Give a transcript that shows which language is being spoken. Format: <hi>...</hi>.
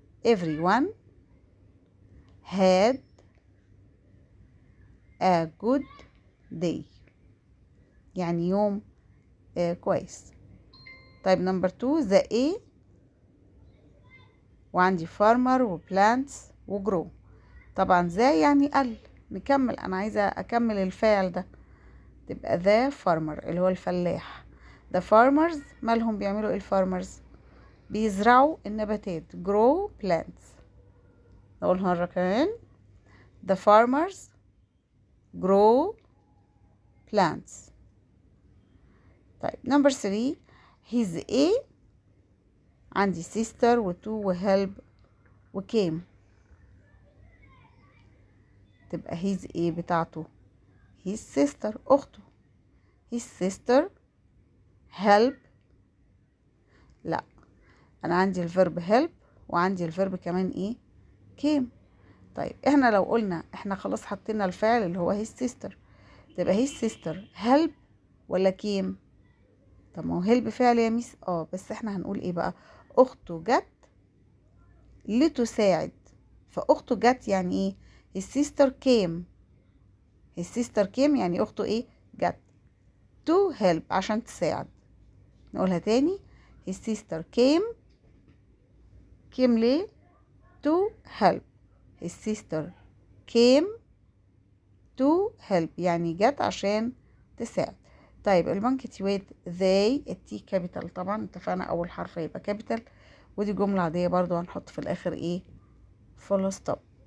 <en>everyone had a good day</en> <ar>يعني يوم كويس. طيب نمبر 2 the A، وعندي farmer وplants وgrow. طبعا ذا يعني نكمل، انا عايزة اكمل الفعل ده، تبقى the farmer اللي هو الفلاح. the farmers مالهم بيعملوا ايه الفارمرز؟ بيزرعوا النباتات</ar> <en>grow plants.</en> <ar>نقولها مرة كمان</ar> <en>the farmers grow plants.</en> <ar>طيب نمبر 3 his A، عندي sister وتو وhelp وcame، تبقى his A بتاعته his sister أخته. his sister help، لا أنا عندي الفيرب help وعندي الفيرب كمان إيه came. طيب احنا لو قلنا احنا خلاص حطينا الفعل اللي هو his sister، تبقى his sister help ولا came؟ طب ما هو help فعل يا ميس، بس احنا هنقول ايه بقى؟ اخته جت لتساعد، فاخته جت يعني ايه؟</ar> <en>his sister came. his sister came</en> <ar>يعني اخته ايه؟ جت</ar> <en>to help</en> <ar>عشان تساعد. نقولها تاني</ar> <en>his sister came ليه؟ to help. his sister came to help</en> <ar>يعني جت عشان تساعد. طيب البنكتيويت they التي كابيتال، طبعا اتفقنا اول حرف يبقى كابيتال، ودي جملة عادية برضو هنحط في الاخر ايه؟ فول ستوب.</ar>